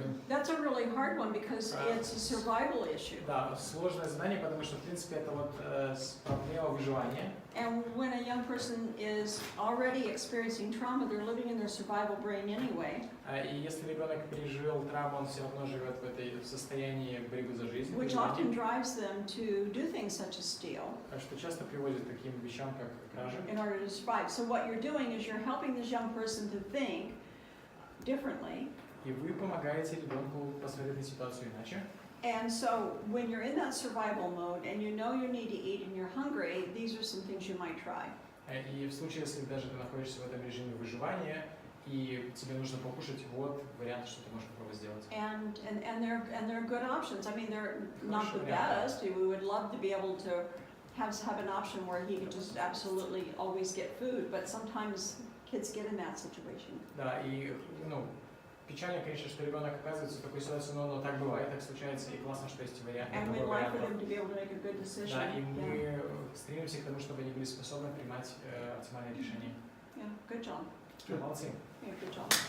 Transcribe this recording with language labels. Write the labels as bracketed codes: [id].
[en] That's a really hard one because it's a survival issue. [ru] Да, сложное задание, потому что, в принципе, это вот проблема выживания. [en] And when a young person is already experiencing trauma, they're living in their survival brain anyway. [ru] И если ребенок пережил травму, он все равно живет в состоянии борьбы за жизнь. [en] Which often drives them to do things such as steal. [ru] Что часто приводит к таким вещам, как кража. [en] In order to survive. So what you're doing is you're helping this young person to think differently. [ru] И вы помогаете ребенку посмотреть на ситуацию иначе. [en] And so when you're in that survival mode and you know you need to eat and you're hungry, these are some things you might try. [ru] И в случае, если даже ты находишься в этом режиме выживания и тебе нужно покушать, вот вариант, что ты можешь попробовать сделать. [en] And they're good options. I mean, they're not the best. We would love to be able to have an option where he could just absolutely always get food, but sometimes kids get in that situation. [ru] Да, и печально, конечно, что ребенок оказывается в такой ситуации, но так бывает, так случается, и классно, что есть варианты. Да, и мы стремимся к тому, чтобы они были способны принимать оптимальные решения. [en] Good job. [ru] Молодцы. [en] Good job.